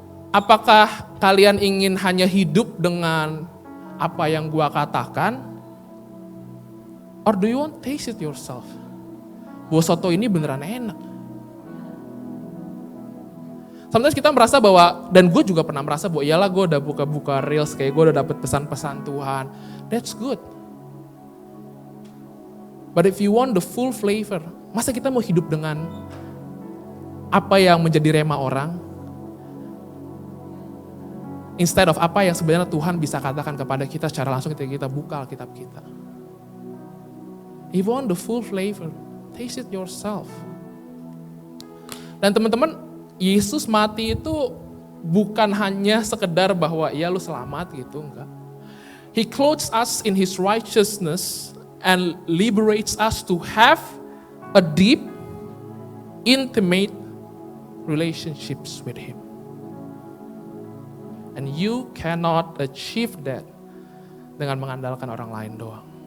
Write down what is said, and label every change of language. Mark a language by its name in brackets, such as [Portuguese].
[Indonesian] Apakah kalian ingin hanya hidup dengan apa yang gua katakan? [English] Or do you want to taste it yourself? [Indonesian] Bahwa soto ini beneran enak. Sometimes kita merasa bahwa, dan gue juga pernah merasa bahwa iyalah gue udah buka-buka reels, kayak gue udah dapet pesan-pesan Tuhan. [English] That's good. But if you want the full flavor, [Indonesian] masa kita mau hidup dengan apa yang menjadi rema orang? Instead of apa yang sebenarnya Tuhan bisa katakan kepada kita secara langsung ketika kita buka Alkitab kita. [English] If you want the full flavor, taste it yourself. [Indonesian] Dan teman-teman, Yesus mati itu bukan hanya sekedar bahwa ya lu selamat gitu, enggak. [English] He clothes us in His righteousness and liberates us to have a deep, intimate relationships with Him. And you cannot achieve that [Indonesian] dengan mengandalkan orang lain doang.